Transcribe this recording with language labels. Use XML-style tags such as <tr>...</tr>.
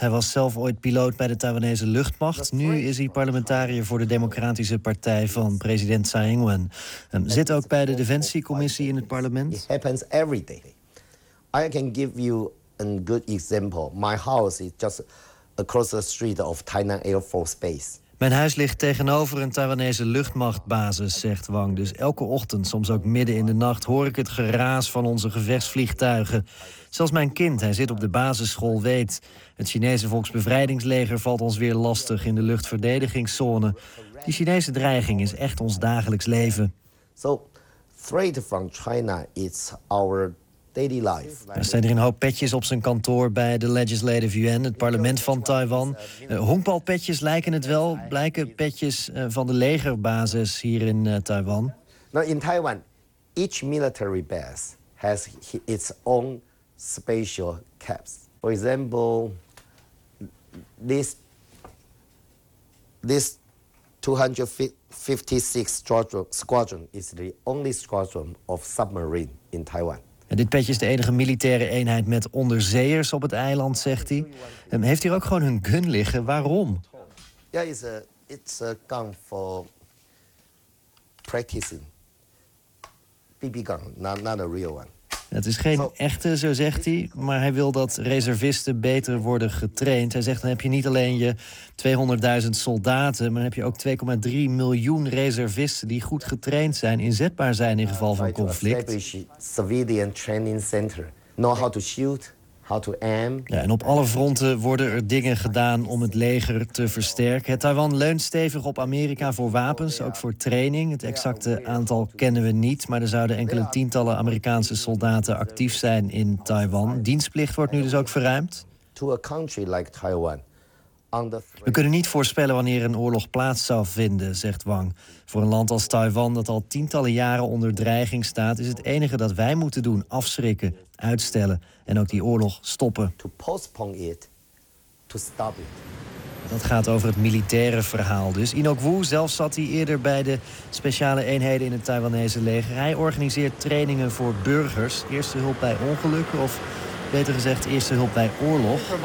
<nl>Hij was zelf ooit piloot bij de Taiwanese luchtmacht. Nu is hij parlementariër voor de Democratische Partij van president Tsai Ing-wen. Zit ook bij de Defensiecommissie in het parlement.</nl> <en>It happens every day. I can give you a good example. My house is just across the street of Tainan Air Force Base.</en> <nl>Mijn huis ligt tegenover een Taiwanese luchtmachtbasis, zegt Wang. Dus elke ochtend, soms ook midden in de nacht, hoor ik het geraas van onze gevechtsvliegtuigen. Zelfs mijn kind, hij zit op de basisschool, weet. Het Chinese Volksbevrijdingsleger valt ons weer lastig in de luchtverdedigingszone. Die Chinese dreiging is echt ons dagelijks leven.</nl> <en>So, threat from China is our daily life.</en> <nl>Er staan er een hoop petjes op zijn kantoor bij de Legislative Yuan, het parlement van Taiwan. Honkbalpetjes lijken het wel, blijken petjes van de legerbasis hier in Taiwan.</nl> <en>Now in Taiwan, each military base has its own special caps. For example, this 256 Squadron is the only squadron of submarine in Taiwan.</en> <nl>En dit petje is de enige militaire eenheid met onderzeeërs op het eiland, zegt hij. En heeft hier ook gewoon hun gun liggen? Waarom?</nl> <en>Ja, yeah, it's a gun for practicing. BB gun, not a real one.</en> <nl>Het is geen echte, zo zegt hij, maar hij wil dat reservisten beter worden getraind. Hij zegt, dan heb je niet alleen je 200.000 soldaten, maar dan heb je ook 2,3 miljoen reservisten die goed getraind zijn, inzetbaar zijn in geval van conflict.</nl> <en>Civilian training center. Know how to shoot, how to aim.</en> <nl>Ja, en op alle fronten worden er dingen gedaan om het leger te versterken. Het Taiwan leunt stevig op Amerika voor wapens, ook voor training. Het exacte aantal kennen we niet, maar er zouden enkele tientallen Amerikaanse soldaten actief zijn in Taiwan. Dienstplicht wordt nu dus ook verruimd.</nl> <en>To a country like Taiwan.</en> <nl>We kunnen niet voorspellen wanneer een oorlog plaats zou vinden, zegt Wang. Voor een land als Taiwan, dat al tientallen jaren onder dreiging staat, is het enige dat wij moeten doen, afschrikken, uitstellen en ook die oorlog stoppen.</nl> <en>To postpone it, to stop it.</en> <nl>Dat gaat over het militaire verhaal dus. Inok Woo, zelf zat hij eerder bij de speciale eenheden in het Taiwanese leger. Hij organiseert trainingen voor burgers, eerste hulp bij ongelukken of... beter gezegd, eerste hulp bij oorlog.</nl>